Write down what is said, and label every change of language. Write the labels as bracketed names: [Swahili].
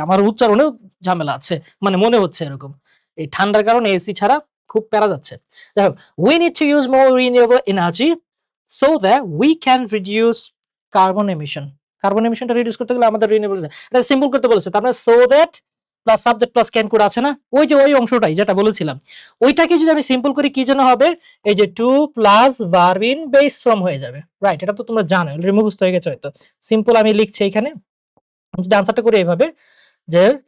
[Bangla] আমার উচ্চারণেও ঝামেলা আছে, মানে মনে হচ্ছে এরকম, এই ঠান্ডার কারণে এসি ছাড়া খুব প্যারা যাচ্ছে। দেখো, [English] we need to use more renewable energy so that we can reduce carbon emission। [Bangla] Carbon এমিশনটা reduce করতে গেলে আমাদের রিনিউয়েবল, এটা সিম্পল করতে বলেছে। তার মানে [English] so that [Bangla] plus subject plus can code আছে না, ওই যে ওই অংশটাই যেটা বলেছিলাম, ওইটাকে যদি আমি সিম্পল করি কি যেন হবে, এই যে two plus verb in base form হয়ে যাবে। রাইট? এটা তো তোমরা জানো, অলরেডি মুখস্থ হয়ে গেছে হয়তো। সিম্পল আমি লিখছি এখানে, যদি আনসারটা করি এইভাবে যে